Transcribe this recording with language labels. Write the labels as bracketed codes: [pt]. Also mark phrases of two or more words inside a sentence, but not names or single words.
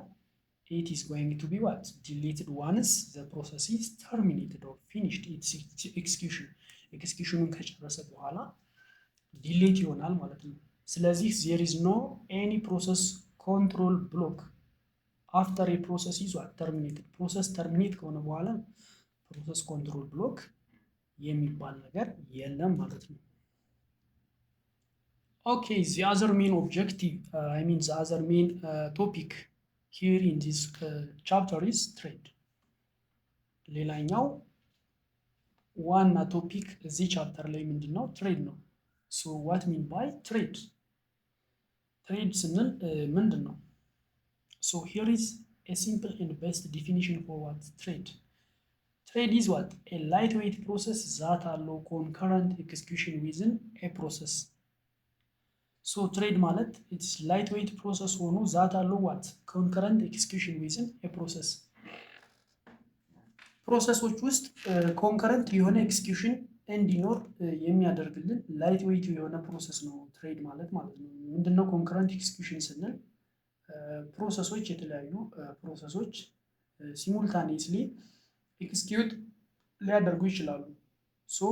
[en] It is going to be what deleted once the process is terminated or finished its execution። [am] ኤክስኪዩሽኑን ከጨረሰ በኋላ ዲሌት ይሆናል ማለት ነው። [en] ስለዚህ there is no any process control block after process is terminated። [am] ፕሮሰስ ተርሚኔት ከሆነ በኋላ ፕሮሰስ ኮንትሮል ብሎክ የሚባል ነገር የለም ማለት ነው። [en] ኦኬ the other main objective the other main topic here in this chapter is trade። [am] ሌላኛው ዋና ቶፒክ እዚህ ቻፕተር ላይ ምንድነው? ትሬድ ነው። [en] so what mean by trade? [am] ትሬድ ስንል ምንድን ነው? [en] So here is a simple and best definition for what trade. Trade is what? A lightweight process that allow concurrent execution within a process. So trade ማለት it's lightweight process ሆኖ that allow what? Concurrent execution within a process. [am] ፕሮሰሶች ውስጥ ኮንከረንት የሆነ ኤክስኪዩሽን እንዲኖር የሚያደርግልን [en] light weight [am] የሆነ ፕሮሰስ ነው ትሬድ ማለት ነው። ምንድነው [en] concurrent execution [am] ስንል ፕሮሰሶች የተለያዩ ፕሮሰሶች [en] simultaneously execute [am] ሊያደርጉ ይችላሉ። ሶ